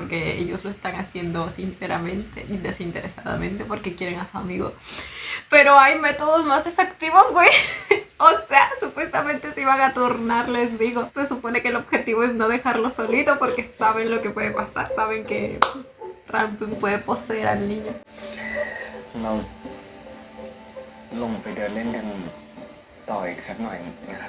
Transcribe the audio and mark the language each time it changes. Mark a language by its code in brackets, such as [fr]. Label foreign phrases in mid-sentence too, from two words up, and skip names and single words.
[es] Porque ellos lo están haciendo sinceramente y desinteresadamente porque quieren a su amigo. Pero hay métodos más efectivos, güey. O sea, supuestamente se iban a turnar, les digo. Se supone que el objetivo es no dejarlo solito porque saben lo que puede pasar. Saben que Ramping puede poseer al niño. [th] เราลงไปเดินเล่นกันต่ออีกสักหน่อยนะครับ